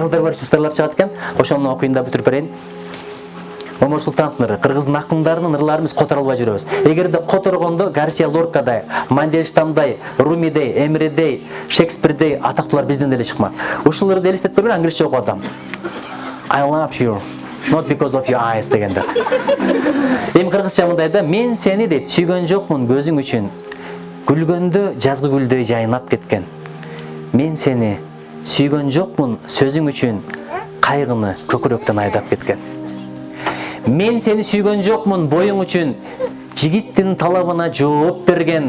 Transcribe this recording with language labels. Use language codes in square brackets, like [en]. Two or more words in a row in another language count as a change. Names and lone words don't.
[ky] Аялдар бар, ырлар чыгат экен. Ошону окуйун да бүтүрүп берейин. Омар Султановдун ыры, кыргыздын акындарынын ырларын биз которо албай жүрөбүз. Эгерде которгондо Гарсия Лоркадай, Мандельштамдай, Румидей, Эмредей, Шекспирдей атактуулар бизден деле чыкмак. Ушул ырды элестетип берген англисче окуп атам. [en] I love you, not because of your eyes дегенде. [ky] Эми кыргызча мындай да, мен сени дейт сүйгөн жокмун көзүң үчүн. Гүлгөндө жазгы гүлдөй жайнап кеткен. Мен сени сүйгөн жокмун сөзүң үчүн, кайгыны көкүрөктөн айдап кеткен. Мен сени сүйгөн жокмун боюң үчүн, жигиттин талабына жооп берген.